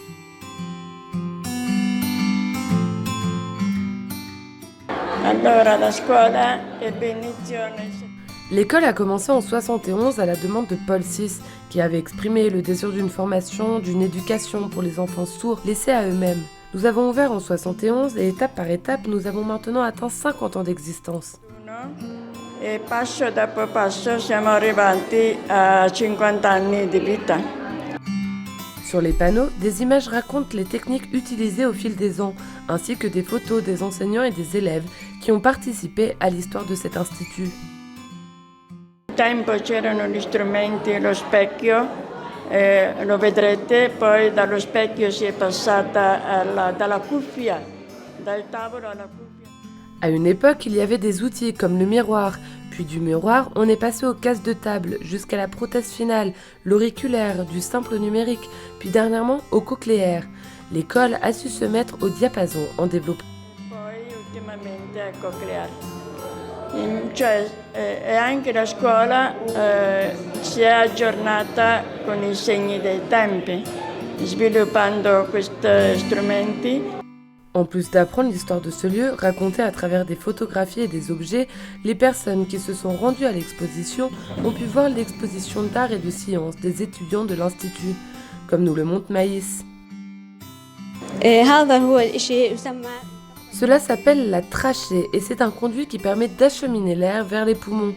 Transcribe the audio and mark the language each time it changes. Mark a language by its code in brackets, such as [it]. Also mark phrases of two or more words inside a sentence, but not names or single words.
[fr] L'école a commencé en 71 à la demande de Paul VI, qui avait exprimé le désir d'une formation, d'une éducation pour les enfants sourds laissés à eux-mêmes. Nous avons ouvert en 71 et étape par étape, nous avons maintenant atteint 50 ans d'existence. [it] E passo dopo passo siamo arrivati a 50 anni di vita. [fr] Sur les panneaux, des images racontent les techniques utilisées au fil des ans, ainsi que des photos des enseignants et des élèves qui ont participé à l'histoire de cet institut. [it] Un tempo c'erano gli strumenti, lo specchio, lo vedrete, poi dallo specchio si è passata dalla cuffia, dal tavolo alla cuffia. [fr] À une époque, il y avait des outils comme le miroir, puis du miroir, on est passé aux cases de table, jusqu'à la prothèse finale, l'auriculaire, du simple numérique, puis dernièrement au cochléaire. L'école a su se mettre au diapason en développant. [it] Poi ultimamente al cochleare. Cioè, e anche la scuola si è aggiornata con i segni dei tempi, sviluppando questi strumenti. [fr] En plus d'apprendre l'histoire de ce lieu, racontée à travers des photographies et des objets, les personnes qui se sont rendues à l'exposition ont pu voir l'exposition d'art et de sciences des étudiants de l'Institut, comme nous le montre Maïs. Cela s'appelle la trachée et c'est un conduit qui permet d'acheminer l'air vers les poumons.